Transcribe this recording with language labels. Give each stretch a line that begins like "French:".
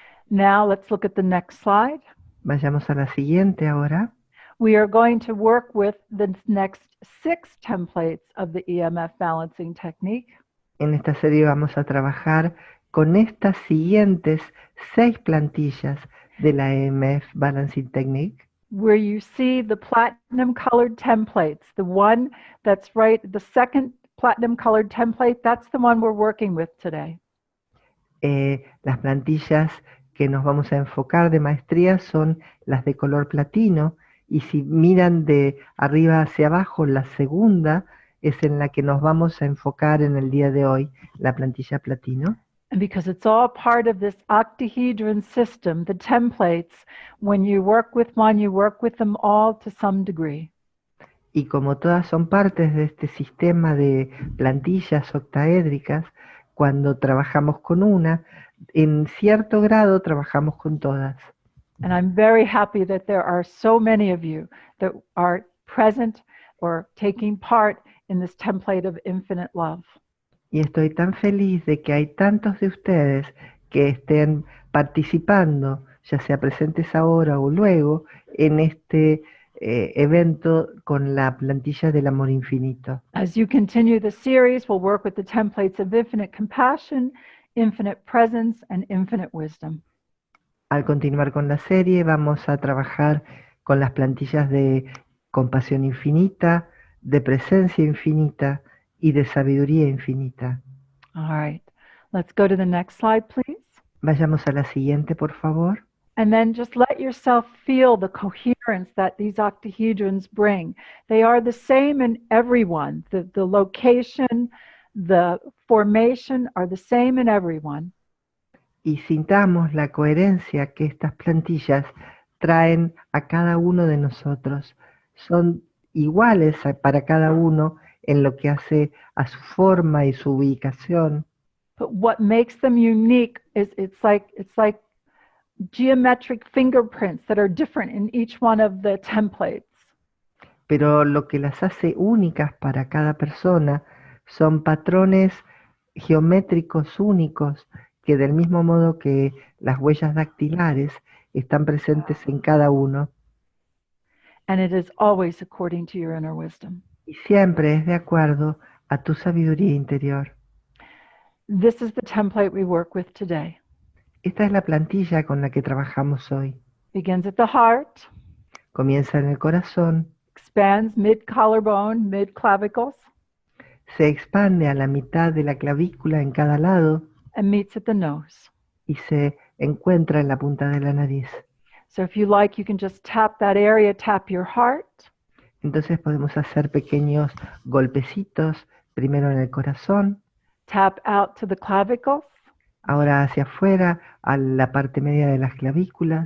English: Now let's look at the next slide.
Spanish: Vayamos a la siguiente ahora.
English: We are going to work with the next 6 templates of the EMF balancing technique.
Spanish: En esta serie vamos a trabajar con estas siguientes 6 plantillas de la EMF Balancing Technique,
English: where you see the platinum colored templates. The one that's right, the second platinum colored template, that's the one we're working with today.
Spanish: Las plantillas que nos vamos a enfocar de maestría son las de color platino, y si miran de arriba hacia abajo, la segunda es en la que nos vamos a enfocar en el día de hoy, la plantilla platino.
English: And because it's all part of this octahedron system, the templates, when you work with one, you work with them all to some degree.
Spanish: Y como todas son partes de este sistema de plantillas octaédricas, cuando trabajamos con una, en cierto grado trabajamos con todas.
English: And I'm very happy that there are so many of you that are present or taking part in this template of infinite love.
Spanish: Y estoy tan feliz de que hay tantos de ustedes que estén participando, ya sea presentes ahora o luego, en este evento con la plantilla del amor infinito.
English: As you continue the series, we'll work with the templates of infinite compassion, infinite presence, and infinite wisdom.
Spanish: Al continuar con la serie, vamos a trabajar con las plantillas de compasión infinita, de presencia infinita y de sabiduría infinita.
English: All right, let's go to the next slide, please.
Spanish: Vayamos a la siguiente, por favor.
English: And then just let yourself feel the coherence that these octahedrons bring. They are the same in everyone. The location, the formation are the same in everyone.
Spanish: Y sintamos la coherencia que estas plantillas traen a cada uno de nosotros. Son iguales para cada uno en lo que hace a su forma y su ubicación.
English: But what makes them unique is it's like geometric fingerprints that are different in each one of the templates.
Spanish: Pero lo que las hace únicas para cada persona son patrones geométricos únicos que, del mismo modo que las huellas dactilares, están presentes en cada uno.
English: And it is always according to your inner wisdom.
Spanish: Y siempre es de acuerdo a tu sabiduría interior.
English: This is the template we work with today.
Spanish: Esta es la plantilla con la que trabajamos hoy.
English: Begins at the heart,
Spanish: Comienza en el corazón,
English: expands mid-collarbone, mid-clavicles,
Spanish: se expande a la mitad de la clavícula en cada lado
English: and meets at the nose.
Spanish: y se encuentra en la punta de la nariz.
English: So if you like, you can just tap that area, tap your heart,
Spanish: Entonces podemos hacer pequeños golpecitos, primero en el corazón,
English: tap out to the clavicles,
Spanish: ahora hacia afuera, a la parte media de las clavículas,